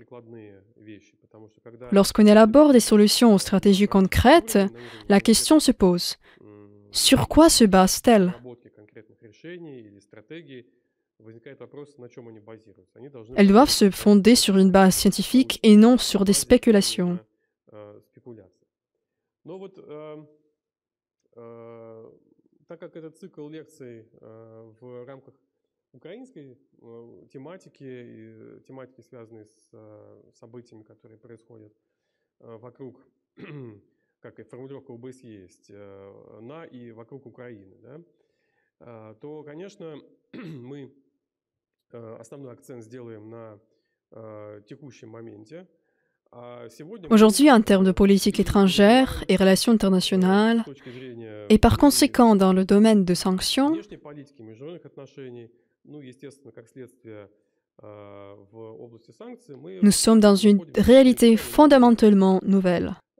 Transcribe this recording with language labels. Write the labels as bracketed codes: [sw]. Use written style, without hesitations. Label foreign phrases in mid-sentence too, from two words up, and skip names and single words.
[fr] Lorsqu'on élabore des solutions aux stratégies concrètes, la question se pose, sur quoi se base-t-elle? Elles doivent se fonder sur une base scientifique et non sur des spéculations. [ru] Так как этот цикл лекций в рамках украинской тематики, тематики, связанные с событиями, которые происходят вокруг, как и формулировка ОБСЕ есть, на и вокруг Украины, да, то, конечно, мы основной акцент сделаем на текущем моменте. [fr] Aujourd'hui, en termes de politique étrangère et relations internationales, et par conséquent dans le domaine de sanctions, nous sommes dans une réalité fondamentalement nouvelle.